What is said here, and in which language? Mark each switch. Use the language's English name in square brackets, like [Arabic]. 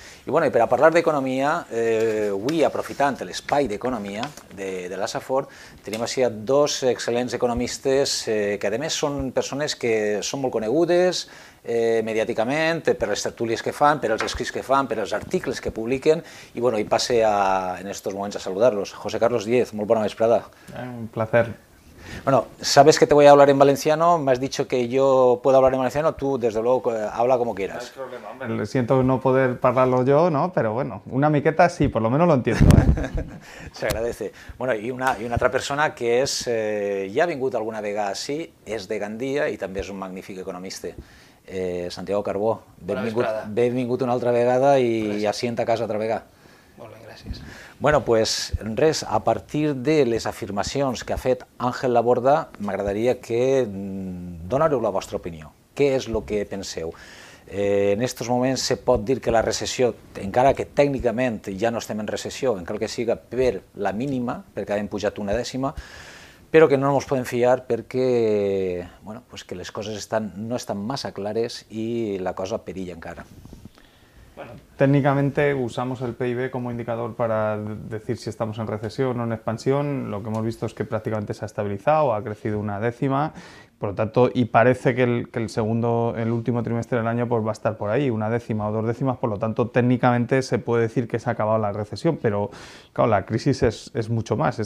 [Catalan] I per a parlar d'economia, avui, aprofitant l'espai d'economia de la Safor, tenim així dos excel·lents economistes que, a més, són persones que són molt conegudes mediàticament per les tertúlies que fan, per els escrits que fan, per els articles que publiquen, i passe en estos moments a saludar-los. José Carlos Díez, molt bona vesprada. [Spanish] Un placer. Bueno, sabes que te voy a hablar en valenciano, me has dicho que yo puedo hablar en valenciano, tú desde luego habla como quieras. No hay problema, hombre. Siento no poder hablarlo yo, ¿no? Pero bueno, [Catalan] una miqueta [Spanish] sí, por lo menos lo entiendo. Se agradece. [Catalan] Bueno, y una altra persona que és, ja ha vingut alguna vegada així, és de Gandia i també és un magnífic economista. Santiago Carbó, benvingut una altra vegada i assient a casa altra vegada. Molt bé, gràcies. Bueno, pues res, a partir de les afirmacions que ha fet Ángel Laborda, m'agradaria que donareu la vostra opinió. Què és el que penseu? En aquests moments se pot dir que la recessió, encara que tècnicament ja no estem en recessió, encara que siga per la mínima, perquè hem pujat una dècima, però que no ens podem fiar perquè que les coses no estan massa clares i la cosa perilla encara. [Spanish] Bueno, técnicamente usamos el PIB como indicador para decir si estamos en recesión o en expansión. Lo que hemos visto es que prácticamente se ha estabilizado, ha crecido una décima, por lo tanto, y parece que el último trimestre del año pues va a estar por ahí, una décima o dos décimas, por lo tanto, técnicamente se puede decir que se ha acabado la recesión, pero claro, la crisis es mucho más.